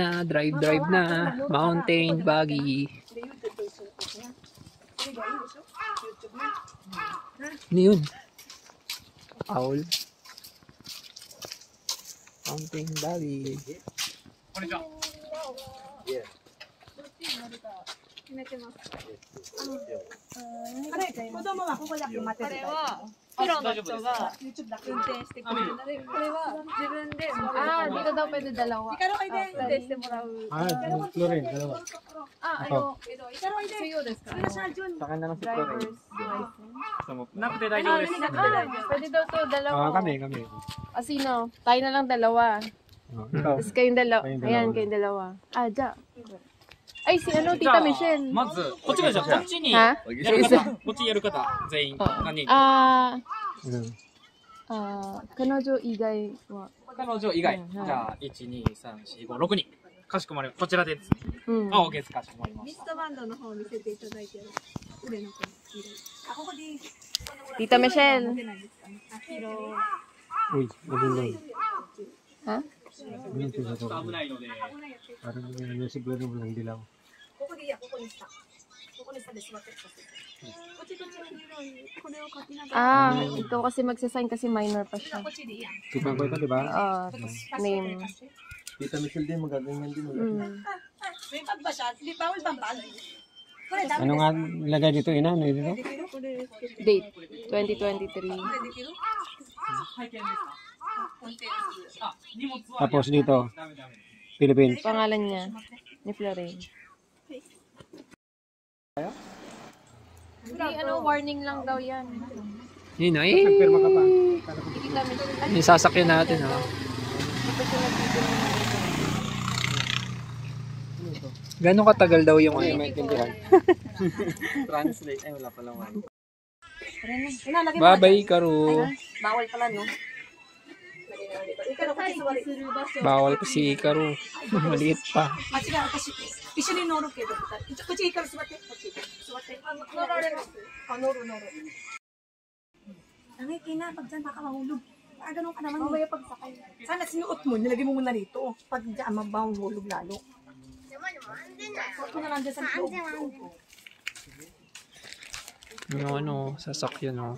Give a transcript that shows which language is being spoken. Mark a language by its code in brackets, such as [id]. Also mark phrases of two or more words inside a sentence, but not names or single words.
[tl] Ayan na, drive na. [en] Mountain buggy. [tl] Ano yun? [en] Owl. Mountain buggy. [ja] Puroの人が運転してくれるので、これは自分で、 [tl] dito daw pwede dalawa. Hikaru, ay de. [ja] 運転してもらう。 [tl] Florin, dalawa. [ja] Suyo desu ka? [tl] Sino siya, Jun? Sa akin na lang si Driver's Florin. license. Pwede daw to dalawa. Kami. Sino? Tayo na lang dalawa. Ikaw. Tapos kayong dalawa. Kayong dalawa. Ayan, kayong dalawa. Dyan. Ay, si ano, Tita Michelle. [ja] まず、こっちがじゃあ、こっちにはやる方、こっちやる方、全員、何人 Mm. 彼女以外は。彼女以外、うんじゃあ、1、2、3、4、5、6人。かしこまりました。こちらでですね。うん。あ、OK です。かしこまりました。リストバンドの方を見せていただいてる。腕のこのここで、 Tita Michelle. 出ないですかね。黄色。 [tl] Uy, nabulong. Ha? Ganun siya sa to. [ja] 危ないので、 [tl] Parang yung siguro mo lang dilaw. [ja] ここでいいや、ここにした。ここにしたで座ってください。こっちの色にこれを書きながら。 [tl] Ikaw kasi magsasign kasi minor pa siya. [ja] こっちでいいや。 [tl] Tupan ko ito, di ba? Name. Tita Michelle din, magaganyan din. May pag ba siya? Di bawal bang bag? [ja] これダメ [tl] Ano [ja] です。 [tl] nga ilagay dito, ina? Ano dito? Date. 2023. [ja] これできる？ [tl] Tapos dito, Philippines. Pangalan niya. Ni Florin. Hindi, warning lang daw yan. Yun na eh. Nagpirma ka pa. Tita Michelle. Yung sasakyan natin ha. Gano'ng katagal daw yung ano? Translate. Ay, wala palang wala. Babay Hikaru. Bawal pala, no? Bawal pa si Hikaru. Maliit pa. [ja] 間違い私一緒に乗るけどこっちいいから座ってこっち座って乗られます乗る [tl] Kina, pag dyan baka mahulog. Ganun ka naman. Mamaya pagsakay. Sana sinuot mo, nilagay mo muna rito. Pag dyan, mahulog lalo. Suot mo na lang dyan sa loob. Yung ano, sasakyan o.